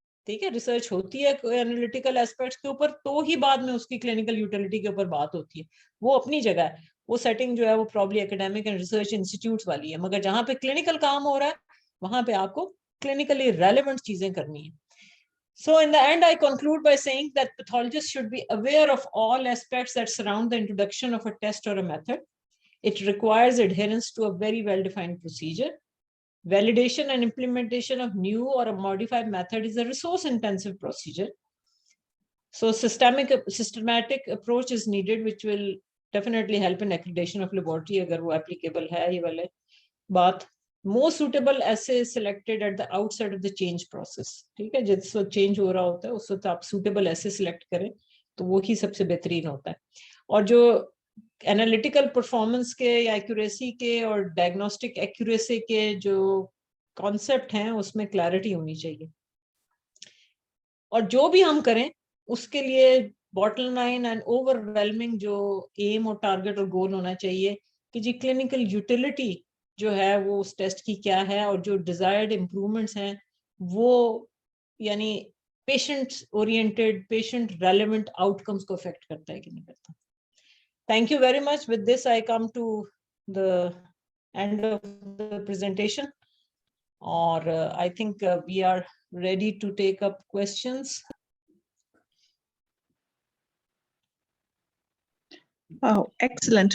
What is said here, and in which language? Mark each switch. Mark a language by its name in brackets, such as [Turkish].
[Urdu] ٹھیک ہے, ریسرچ ہوتی ہے انالیٹیکل ایسپیکٹس کے اوپر, تو ہی بعد میں اس کی کلینکل یوٹیلٹی کے اوپر بات ہوتی ہے. وہ اپنی جگہ ہے, وہ سیٹنگ جو ہے وہ probably academic and research institutes والی ہے. مگر جہاں پہ کلینکل کام ہو رہا ہے وہاں پہ آپ کو کلینکلی ریلیونٹ چیزیں کرنی ہیں. [English] So in the end, I conclude by saying that pathologists should be aware of all aspects that surround the introduction of a test or a method. It requires adherence to a very well-defined procedure. Validation and implementation of new or a modified method is a resource-intensive procedure. So systematic approach is needed, which will definitely help in accreditation of laboratory, [Urdu] agar wo applicable hai ye wale baat. [English] Most suitable assay is selected at the outset of the change process. [Urdu] ٹھیک ہے, جس وقت change ہو رہا ہوتا ہے اس وقت آپ [English] suitable assay select [Urdu] کریں تو وہی سب سے بہترین ہوتا ہے. اور جو انالیٹیکل پرفارمنس کے یا ایکوریسی کے اور ڈائگنوسٹک ایکوریسی کے جو کانسیپٹ ہیں اس میں کلیئرٹی ہونی چاہیے. اور جو بھی ہم کریں اس کے لیے bottle line and over whelming جو ایم اور ٹارگیٹ اور گول ہونا چاہیے کہ جی کلینکل یوٹیلٹی جو ہے وہ اس ٹیسٹ کی کیا ہے, اور جو ڈیزائرڈ امپروومنٹس ہیں وہ یعنی patient oriented patient relevant out کمس کو افیکٹ کرتا ہے کہ نہیں کرتا. [English] Thank you very much. With this, I come to the end of the presentation. Or I think we are ready to take up questions. Wow, excellent